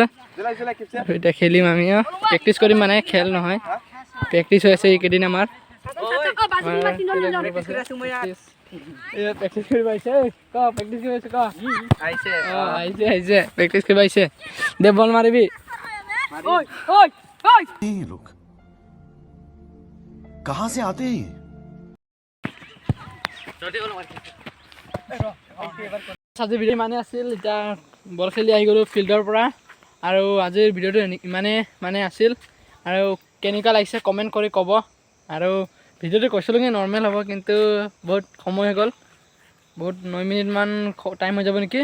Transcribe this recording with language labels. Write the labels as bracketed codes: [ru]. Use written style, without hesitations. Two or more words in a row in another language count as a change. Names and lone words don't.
[as] আৰু এতিয়া খেলিম আমি, প্ৰেক্টিচ কৰিম, মানে খেল নহয়, প্ৰেক্টিচ হৈ আছে এইকেইদিন আমাৰ। প্ৰেক্টিচ কৰিব আহিছে, প্ৰেক্টিচ কৰি আছোঁ, আহিছে প্ৰেক্টিচ কৰিব আহিছে। দে বল মাৰিবি। [hi] लोग कहां से आते हैं? [as] আজি ভিডিঅ' ইমানে আছিল, এতিয়া বল খেলি আহি গ'লোঁ ফিল্ডৰ পৰা। আৰু আজিৰ ভিডিঅ'টো মানে আছিল, আৰু কেনেকুৱা লাগিছে কমেণ্ট কৰি ক'ব। আৰু ভিডিঅ'টো কৈছিলোঁ কি নৰ্মেল হ'ব, কিন্তু বহুত সময় হৈ গ'ল, বহুত 9 মিনিটমান টাইম হৈ যাব নেকি।